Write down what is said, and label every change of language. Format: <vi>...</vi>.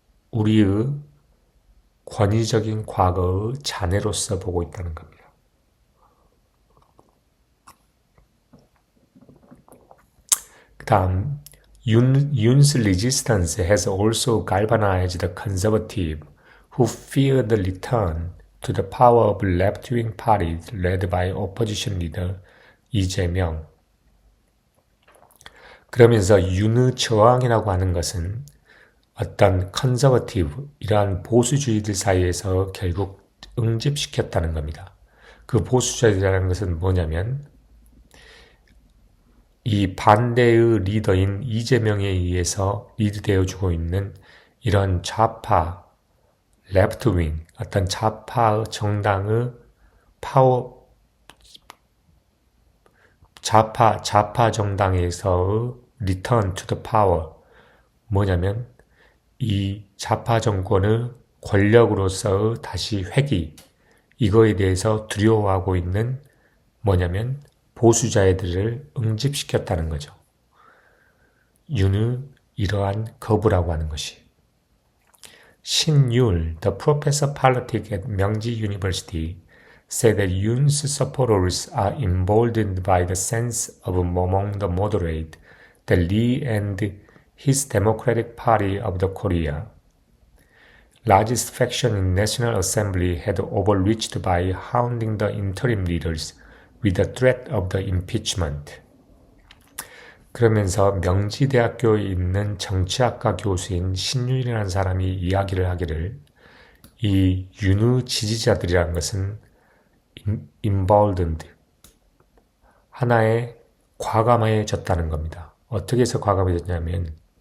<ko>우리의 권위적인 과거의 잔해로서 보고 있다는 겁니다. 그 다음,</ko> <en>Yoon's resistance has also galvanized the conservative who fear the return to the power of left-wing parties led by opposition leader 이재명.</en> <ko>그러면서 윤의 저항이라고 하는 것은 어떤 컨서버티브, 이러한 보수주의들 사이에서 결국 응집시켰다는 겁니다. 그 보수주의라는 것은 뭐냐면, 이 반대의 리더인 이재명에 의해서 리드되어주고 있는 이런 좌파, 레프트윙, 어떤 좌파 정당의 좌파 정당에서의</ko> <en>return to the power,</en> <ko>뭐냐면 이 좌파 정권의 권력으로서의 다시 회귀, 이거에 대해서 두려워하고 있는 뭐냐면 보수자애들을 응집시켰다는 거죠. 윤의 이러한 거부라고 하는 것이.</ko> <en>신율, the professor of politics at Myungji University, said that Yoon's supporters are emboldened by the sense of among the moderate that Lee and his Democratic Party of the Korea, largest faction in National Assembly, had overreached by hounding the interim leaders with the threat of the impeachment.</en> <ko>그러면서 명지대학교에 있는 정치학과 교수인 신윤이라는 사람이 이야기를 하기를, 이 윤의 지지자들이라는 것은 emboldened, 하나의 과감해졌다는 겁니다. 어떻게 해서 과감해졌냐면,</ko>